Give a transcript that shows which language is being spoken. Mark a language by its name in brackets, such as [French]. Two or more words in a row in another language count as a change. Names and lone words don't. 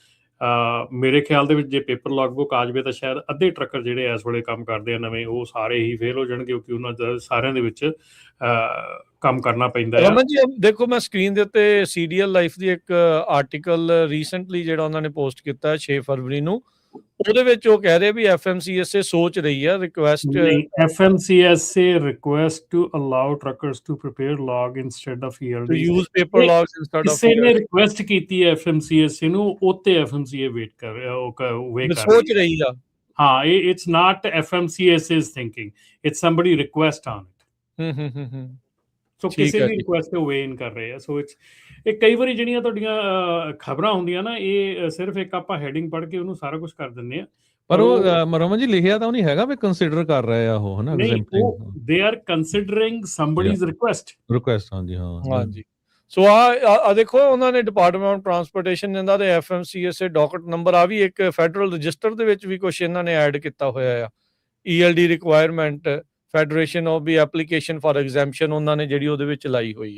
[Punjabi] ਮੇਰੇ ਖਿਆਲ ਦੇ ਵਿੱਚ ਜੇ ਪੇਪਰ ਲੌਗ ਬੁੱਕ ਆ ਜਾਵੇ ਤਾਂ ਸ਼ਾਇਦ ਅੱਧੇ ਟਰੱਕਰ ਜਿਹੜੇ ਇਸ ਵੇਲੇ ਕੰਮ ਕਰਦੇ ਆ ਨਵੇਂ, ਉਹ ਸਾਰੇ ਹੀ ਫੇਲ ਹੋ ਜਾਣਗੇ, ਕਿਉਂਕਿ ਉਹਨਾਂ ਦਾ ਸਾਰਿਆਂ ਦੇ ਵਿੱਚ ਕੰਮ ਕਰਨਾ ਪੈਂਦਾ ਹੈ। ਰਮਨ ਜੀ ਦੇਖੋ, ਮੈਂ ਸਕਰੀਨ ਦੇ ਉੱਤੇ CDL ਲਾਈਫ ਦੀ ਇੱਕ [English] article recently [Punjabi] ਜਿਹੜਾ ਉਹਨਾਂ ਨੇ ਪੋਸਟ ਕੀਤਾ 6 ਫਰਵਰੀ ਨੂੰ, ਉਹਦੇ ਵਿੱਚ ਉਹ ਕਹਿ ਰਹੇ ਵੀ FMCSA ਸੋਚ ਰਹੀ ਹੈ ਰਿਕੁਐਸਟ [English] FMCSA request to allow truckers to prepare log instead of to ELD use paper logs instead of [Punjabi] ਕਿਸੇ ਨੇ ਰਿਕੁਐਸਟ ਕੀਤੀ ਹੈ FMCSA ਨੂੰ, ਉੱਤੇ FMCA ਵੇਟ ਕਰ ਰਿਹਾ, ਉਹ ਵੇਟ ਕਰ ਸੋਚ ਰਹੀ ਆ। [English] ਹਾਂ, it's not FMCSA's thinking, it's somebody request on it। [Punjabi] ਸੋ ਕਿਸੇ ਵੀ ਰਿਕੁਐਸਟ ਤੇ [English] weigh in [Punjabi] ਕਰ ਰਹੇ ਆ। ਸੋ ਇਹ ਕਈ ਵਾਰੀ ਜਿਹੜੀਆਂ ਤੁਹਾਡੀਆਂ ਖਬਰਾਂ ਹੁੰਦੀਆਂ ਨਾ, ਇਹ ਸਿਰਫ ਇੱਕ ਆਪਾਂ ਹੈਡਿੰਗ ਪੜ੍ਹ ਕੇ ਉਹਨੂੰ ਸਾਰਾ ਕੁਝ ਕਰ ਦਿੰਦੇ ਆ, ਪਰ ਉਹ ਰਮਨ ਜੀ ਲਿਖਿਆ ਤਾਂ ਉਹ ਨਹੀਂ ਹੈਗਾ ਵੀ ਕੰਸੀਡਰ ਕਰ ਰਹੇ ਆ ਉਹ, ਹਨਾ? ਨਹੀਂ, [English] they are considering somebody's request। [Punjabi] ਹਾਂਜੀ, ਹਾਂ ਹਾਂਜੀ। ਸੋ ਆ ਦੇਖੋ ਉਹਨਾਂ ਨੇ ਡਿਪਾਰਟਮੈਂਟ ਆਫ ਟਰਾਂਸਪੋਰਟੇਸ਼ਨ ਦਿੰਦਾ ਤੇ FMCSA [English] docket number [Punjabi] ਆ ਵੀ ਇੱਕ ਫੈਡਰਲ ਰਜਿਸਟਰ ਦੇ ਵਿੱਚ ਵੀ ਕੁਝ ਇਹਨਾਂ ਨੇ ਐਡ ਕੀਤਾ ਹੋਇਆ ਆ ELD [English] requirement federation of the application for exemption [Punjabi] ਉਹਨਾਂ ਨੇ ਜਿਹੜੀ ਉਹਦੇ ਵਿੱਚ ਲਾਈ ਹੋਈ ਆ।